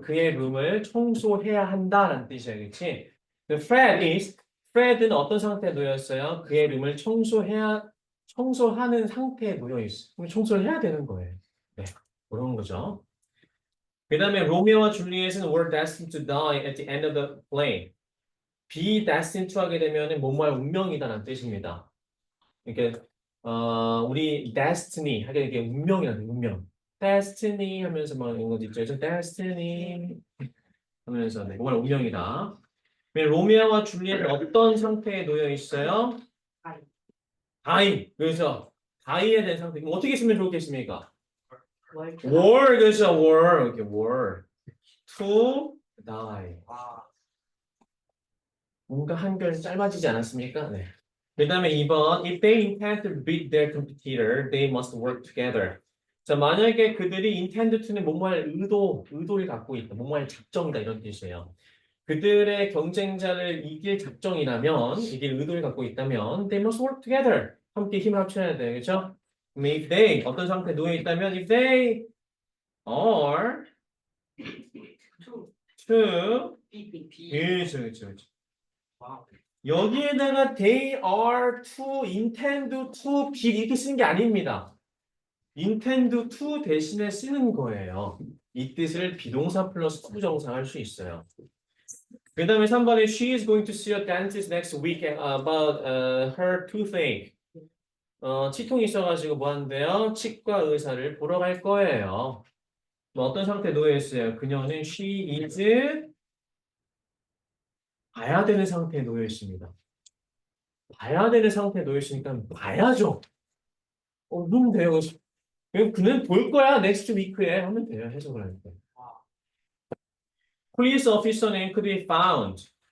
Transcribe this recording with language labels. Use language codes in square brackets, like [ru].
[ko] 그의 룸을 청소해야 한다라는 뜻이야, 그렇지? Fred는 어떤 상태에 놓여 있어요? 그의 룸을 청소하는 상태에 놓여 있어. 그럼 청소를 해야 되는 거예요. 네, 그런 거죠. 그 다음에 로미오와 줄리엣은 [en] were destined to die at the end of the play. [ko] be destined to 하게 되면은 뭐뭐할 운명이다라는 뜻입니다. 이렇게 우리 destiny 하게 되게 운명이라는 운명. destiny 하면서 뭐 이런 거 있죠. 그래서 destiny 하면서 네, 뭐뭐할 운명이다. 로미오와 줄리엣은 어떤 상태에 놓여 있어요? [en] die. [ko] 그래서 die에 대한 상태. 그럼 어떻게 쓰면 좋겠습니까? [en] were [ko] 그래서 [en] were [ko] 이렇게 [en] were to die. [ko] 뭔가 한결 짧아지지 않았습니까? 네. 그 다음에 2번 [en] If they intend to beat their competitor, they must work together. [ko] 자, 만약에 그들이 intend to는 뭐뭐할 의도를 갖고 있다. 뭐뭐할 작정이다 이런 뜻이에요. 그들의 경쟁자를 이길 작정이라면, 이길 의도를 갖고 있다면 [en] they must work together. [ko] 함께 힘을 합쳐야 돼요. 그렇죠? [en] If they [ko] 어떤 상태에 놓여 있다면 [en] if they are to [ko] 그렇죠. 여기에다가 they are to intend to be 이렇게 쓰는 게 아닙니다. intend to 대신에 쓰는 거예요. 이 뜻을 비동사 플러스 부정사할 수 있어요. 그 다음에 3번에 [en] she is going to see a dentist next week about her toothache. [ko] 치통이 있어가지고 뭐 한대요? 치과 의사를 보러 갈 거예요. 뭐 어떤 상태에 놓여 있어요? 그녀는 [en] she is [ko] 봐야 되는 상태에 놓여 있습니다. 봐야 되는 상태에 놓여 있으니까 봐야죠. 그러면 돼요. 그는 볼 거야. [en] next week [ko] 에 하면 돼요. 해석을 할 때. [en] Police officer name could be found.